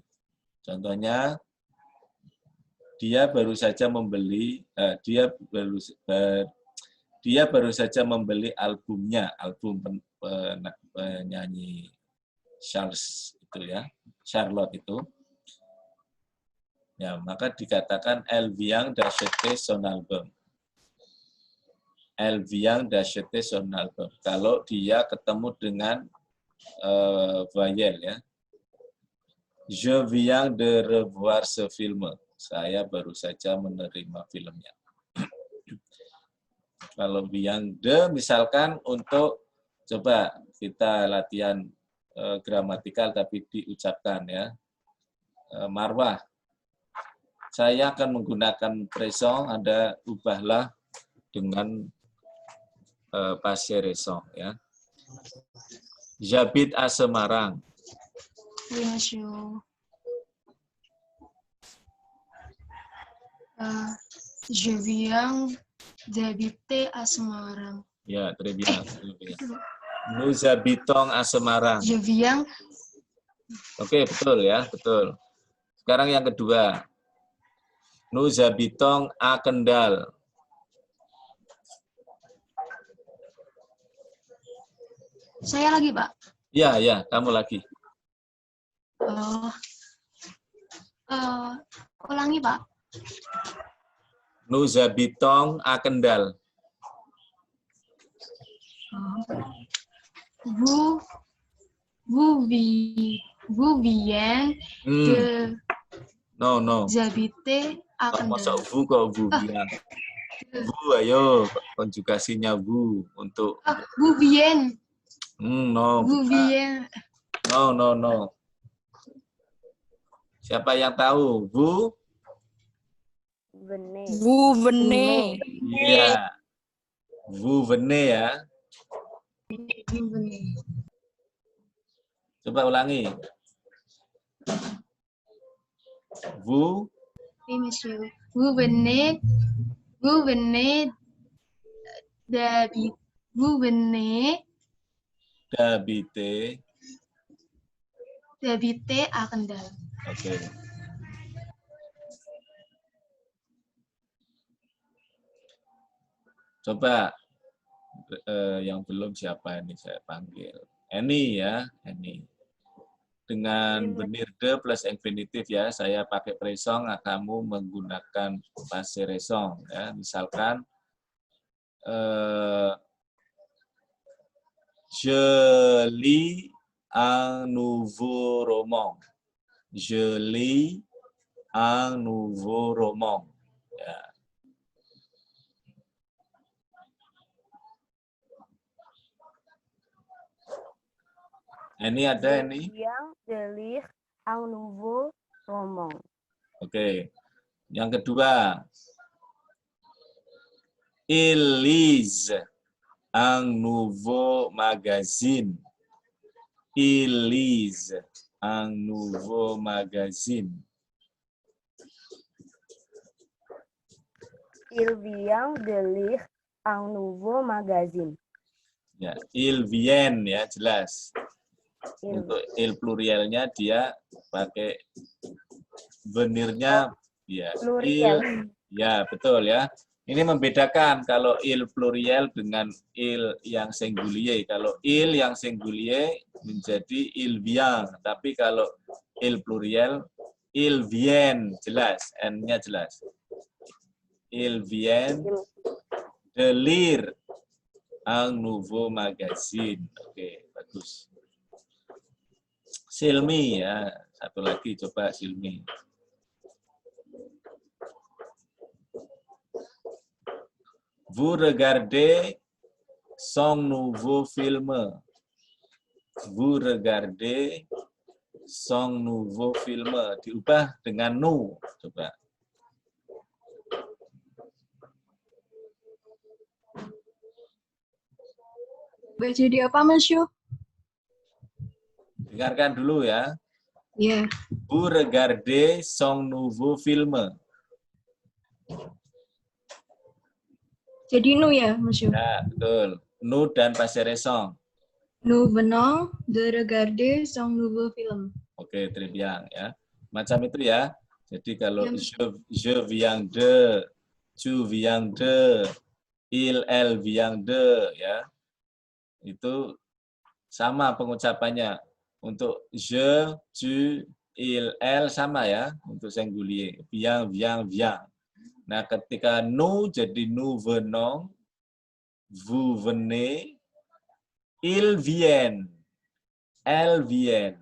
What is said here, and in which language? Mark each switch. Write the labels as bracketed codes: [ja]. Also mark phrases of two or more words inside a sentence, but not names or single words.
[id] Contohnya, dia baru saja membeli, dia baru saja membeli albumnya, album penyanyi Charles itu ya, Charlotte itu. Ya, maka dikatakan [fr] elle vient d'acheter son album. Elle vient d'acheter son album. [id] Kalau dia ketemu dengan voyelle ya. [fr] Je viens de revoir ce film. [id] Saya baru saja menerima filmnya. Kalau [fr] vient de [id] misalkan untuk coba kita latihan gramatikal tapi diucapkan ya. Marwah. Saya akan menggunakan présent, Anda ubahlah dengan [fr] passé récent [id] ya. [fr] J'habite à Semarang. Oui, monsieur. Je viens d'habiter à Semarang. [id] Ya, [fr] très bien. Nous habitons à Semarang. Je viens. [id] Oke, betul ya, betul. Sekarang yang kedua. [fr] Nous habitons à Kendal. [id] Saya lagi, Pak. Ya, ya, kamu lagi. Ulangi, Pak. [fr] Nous habitons à Kendal. Vous viens de habiter à Kendal. [id] Masa vous kok vous bilang. Vous, ayo, konjugasinya vous untuk. [fr] Vous viens. No. Vous viens. [id] No. Siapa yang tahu? [fr] Vous? Vous venez. [id] Iya. [fr] Vous venez [id] ya. Coba ulangi. [fr] Vous? Oui, monsieur. Vous venez d'habiter à Kendal. [id] Oke. Coba yang belum siapa ini saya panggil. Eni ya, Eni. Dengan [fr] venir de plus infinitif [id] ya, saya pakai présent, kamu menggunakan [fr] passé récent [id] ya. [fr] Misalkan je lis un nouveau roman. Je lis un nouveau roman. [id] Ya. Ini ada ini. [fr] Yang de lire un nouveau roman. [id] Oke. Yang kedua. [fr] Il lise un nouveau magazine. Il lise un nouveau magazine. Il vient de lire un nouveau magazine. [id] Ya, [fr] il vient [id] ya jelas. Untuk il plurialnya dia pakai venirnya ya Plurial. ya betul ya. Ini membedakan kalau [fr] il plurial [id] dengan il yang singulier. Kalau il yang singulier menjadi [fr] il vient, [id] tapi kalau [fr] il plurial il vient [id] jelas, n-nya jelas. [fr] Il vient de lire un nouveau magazine. [id] Oke, bagus. Silmi ya, satu lagi coba Silmi. [fr] Vous regardez son nouveau film. Vous regardez son nouveau film. [id] Diubah dengan nous. Coba. Jadi apa, Monsieur? Dengarkan dulu ya. Iya. [fr] Vous regardez son nouveau film. [id] Jadi nous ya, Monsieur? Ya, betul. Nous dan [fr] passé récent. Nous venons de regarder son nouveau film. [id] Oke, [fr] très bien [id] ya. Macam itu ya. Jadi kalau Ya. [fr] je viens de, tu viens de, il, elle vient de, [id] ya. Itu sama pengucapannya. [fr] Untuk je, tu, il, elle [id] sama ya. Untuk singulier. [fr] Vient, vient, vient. [id] Nah, ketika [fr] nous [id] jadi [fr] nous venons, vous venez, ils viennent, elles viennent.